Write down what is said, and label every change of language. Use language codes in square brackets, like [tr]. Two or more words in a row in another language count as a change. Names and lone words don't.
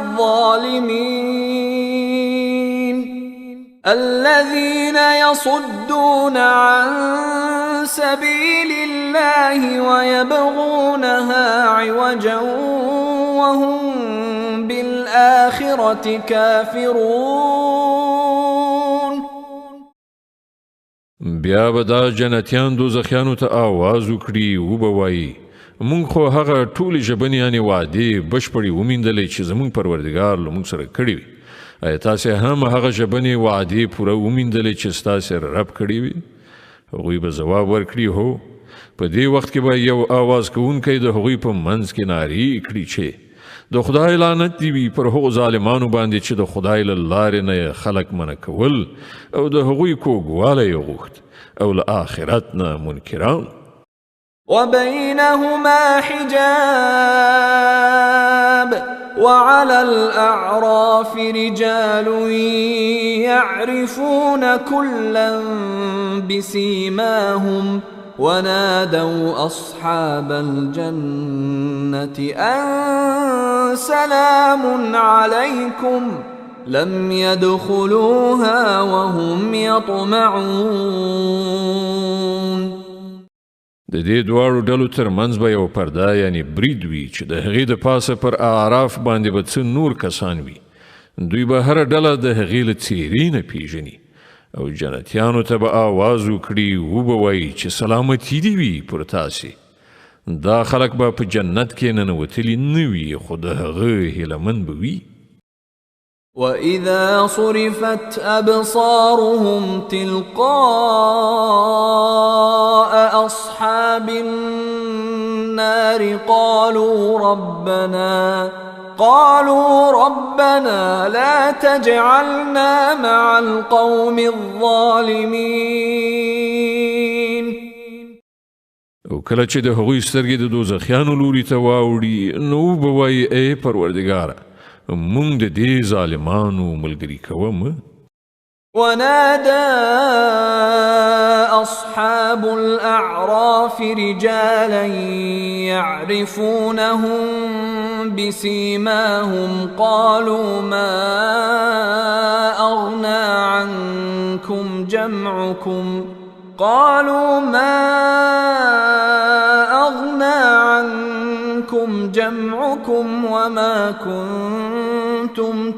[ar] الظالمين الذين يصدون عن سبيل الله ويبغونها عوجا وهم بالآخرة كافرون. [ps] بیا به دا جنتیان دوزخیانو ته آواز وکړي وبه وایي مونږ خو هغه ټولې ژبنیانې وعدې بشپړې ومیندلې چې زمونږ پروردګار له مونږ سره کړې وي. آیا تاسې هم هغه ژبنې وعدې پوره ومیندلې چې ستاسې رب کړې وي؟ هغوی به ځواب ورکړي هو. په دې وخت کې به یو آواز کوونکی د هغوی په منځ کې نارې کړي چې د خدای لعنت دی وي پر هغو ظالمانو باندې چې د خدای له لارې نه خلک منع کول او د هغوی کوږوالی یې غوښت او له آخرت نه منکران. [ar] وبينهما حجاب وعلى الأعراف رجال يعرفون كلا بسيماهم ونادوا أصحاب الجنة أن سلام عليكم لم يدخلوها وهم يطمعون. [ps] د دې دواړو ډلو ترمنځ به یو پرده یعنی برید وي چې د هغې د پاسه پر اعراف باندې به څه نور کسان وي. دوی به هره ډله د هغې له څېرې نه پیژني او جنتیانو ته به آواز وکړي وبه وایي چې سلامتي دې وي پر تاسې. دا خلک به په جنت کې ننوتلي نه وي خو د هغه هیلهمن به وي. [ar] وَإِذَا صُرِفَتْ أَبْصَارُهُمْ تِلْقَاءَ أَصْحَابِ النَّارِ قالوا ربنا لا تجعلنا مع القوم الظالمين. [ps] او کله چې د هغوی سترګې د دوزخیانو لوري ته واوړي نو به وایي ای پروردګاره مونږ د دې ظالمانو ملګري کوه. [ar] ونادى أصحاب الأعراف رجالا يعرفونهم بسيماهم قالوا ما أغنى عنكم جمعكم وما كنتم